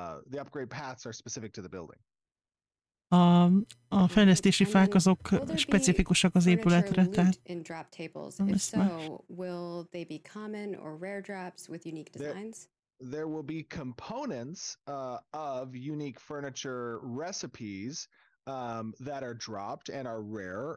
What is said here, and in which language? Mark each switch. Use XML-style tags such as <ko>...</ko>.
<en>The upgrade paths are specific to the building.</en> <hu>A fejlesztési fák azok specifikusak az épületre, tehát</hu> <en>in drop tables? If so, will they be common or rare drops with unique designs? There will be components of unique furniture recipes that are dropped and are rare.</en>